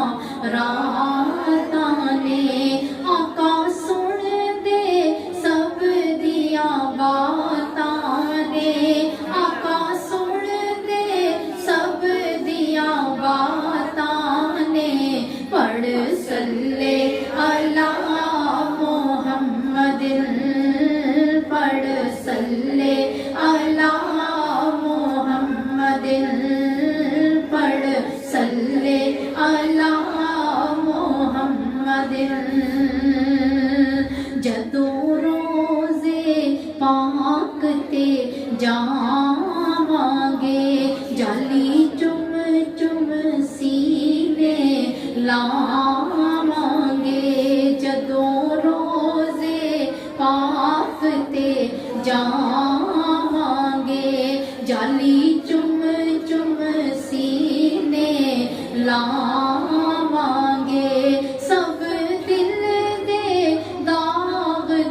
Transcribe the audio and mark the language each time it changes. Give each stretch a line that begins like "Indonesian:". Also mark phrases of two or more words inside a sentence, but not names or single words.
Punjabi: راتاں نے آقا سن دے سب دیا باتاں نے آقا سن دے سب دیا باتاں نے پڑھ
Arabic: صل على محمد
Punjabi: पढ़
Arabic: صل على محمد
Punjabi: पढ़
Arabic: صل على محمد
Punjabi: جدوں روضے پاک تے جاواں گے جالی چم چم سینے لاواں گے جدوں روضے پاک تے جاواں گے جالی چم چم سینے لاواں گے سب دل دے داغ